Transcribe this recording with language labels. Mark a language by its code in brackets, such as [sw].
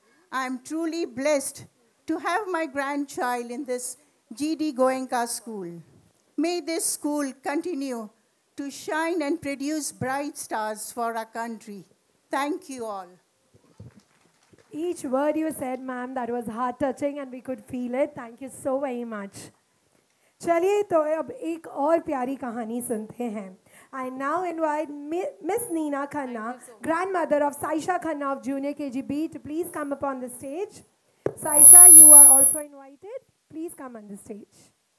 [en] I am truly blessed to have my grandchild in this GD Goenka school. May this school continue to shine and produce bright stars for our country. Thank you all. Each word you said, ma'am, that was heart-touching and we could feel it. Thank you so very much. [hi] चलिए तो अब एक और प्यारी कहानी सुनते हैं. [en] I now invite Miss Nina Khanna, grandmother of Saisha Khanna of Junior KGB, to please come up on the stage. Saisha, you are also invited. Please come on the stage.